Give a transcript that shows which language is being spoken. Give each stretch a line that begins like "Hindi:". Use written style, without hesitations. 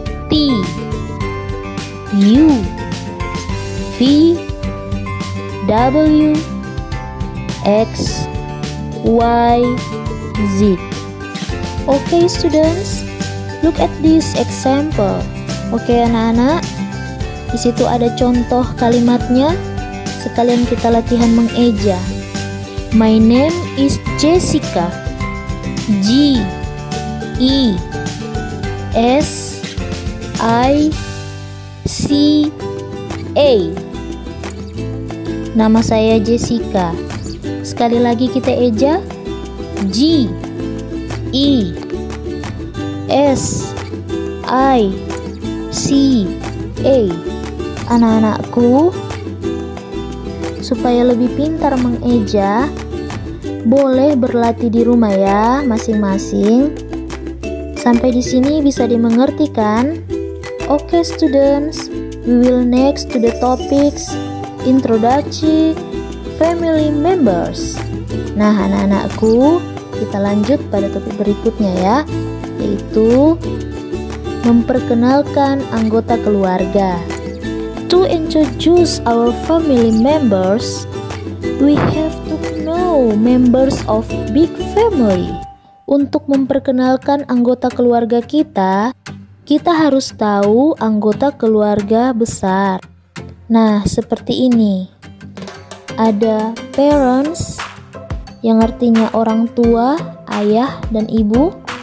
English: T, U, V, W, X, Y, Z. Okay students, look at this example.
Indonesian: Oke anak-anak, di situ ada contoh kalimatnya. Sekalian kita latihan mengeja.
English: My name is Jessica.
Indonesian: G, E, S, I, C, A. Nama saya Jessica. Sekali lagi kita eja. G, E, S, I, C, A. Anak-anakku, supaya lebih pintar mengeja, boleh berlatih di rumah ya masing-masing. Sampai di sini bisa dimengerti kan?
English: Oke students, we will next to the topics introduction family members.
Indonesian: Nah anak-anakku, kita lanjut pada topik berikutnya ya, yaitu memperkenalkan anggota keluarga.
English: To introduce our family members, we have to know members of big family.
Indonesian: Untuk memperkenalkan anggota keluarga kita harus tahu anggota keluarga besar. Nah, seperti ini. Ada parents, yang artinya orang tua, ayah dan ibu.